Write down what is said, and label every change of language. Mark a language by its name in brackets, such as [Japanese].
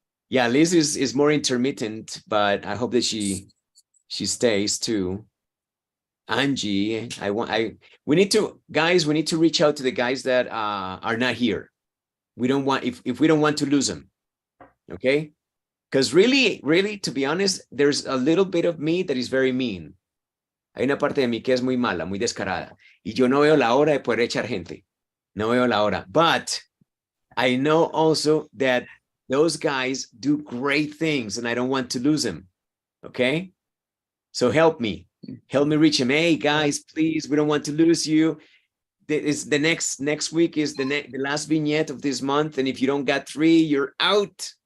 [English] Yeah, Liz is more intermittent, but I hope that she stays too. Angie, we need to, guys, we need to reach out to the guys that are not here. We don't want, if we don't want to lose them, okay? Because really, to be honest, there's a little bit of me that is very mean. [Spanish] Hay una parte de mí que es muy mala, muy descarada. Y yo no veo la hora de poder echar gente. No veo la hora. [English] But I know also that those guys do great things and I don't want to lose them, okay? So help me reach him. Hey guys, please, we don't want to lose you. The next week is the last vignette of this month, and if you don't got 3, you're out.